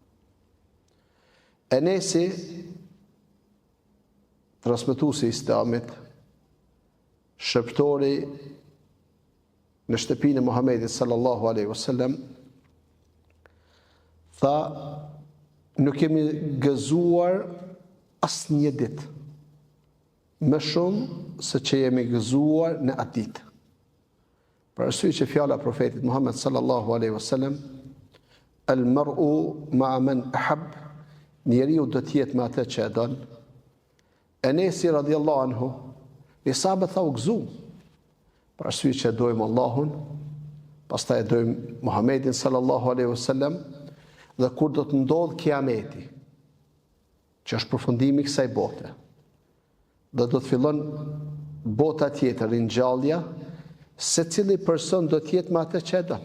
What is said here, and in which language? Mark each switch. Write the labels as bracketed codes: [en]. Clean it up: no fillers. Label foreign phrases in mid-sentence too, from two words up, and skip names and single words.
[sq] Enesi, transmetuesi i Islamit, shërbitori në shtëpinë e Muhamedit [ar] صلى الله عليه وسلم, [sq] tha: nuk kemi gëzuar asnjë ditë më shumë se që jemi gëzuar në atë ditë. Për arsye që fjala e profetit Muhammed [ar] صلى الله عليه وسلم: المرء مع من أحب, [sq] njeriu do të jetë me atë që e don. Enesi [ar] رضي الله عنه, [sq] i sahabët tha u gëzu, për arsye që dojmë Allahun, pastaj e dojmë Muhammedin [ar] صلى الله عليه وسلم, [sq] dhe kur do të ndodh kiameti, që është përfundimi i kësaj bote, dhe do të fillon bota tjetër, ringjallja, secili person do të jetë me atë që e don.